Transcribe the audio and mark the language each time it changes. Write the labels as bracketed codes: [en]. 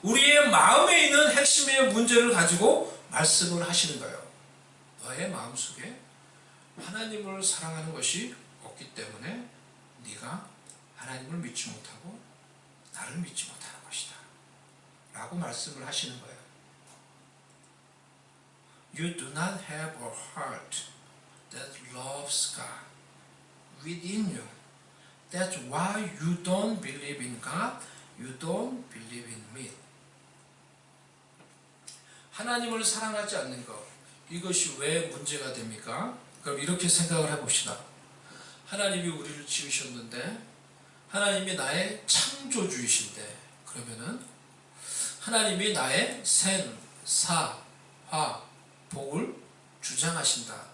[ko] 우리의 마음에 있는 핵심의 문제를 가지고 말씀을 하시는 거예요. 너의 마음속에 하나님을 사랑하는 것이 없기 때문에 네가 하나님을 믿지 못하고 나를 믿지 못하는 것이다 라고 말씀을 하시는 거예요. [en] You do not have a heart that loves God within you. That's why you don't believe in God. You don't believe in me. [ko] 하나님을 사랑하지 않는 것, 이것이 왜 문제가 됩니까? 그럼 이렇게 생각을 해봅시다. 하나님이 우리를 지으셨는데 하나님이 나의 창조주이신데, 그러면은 하나님이 나의 생, 사, 화, 복을 주장하신다.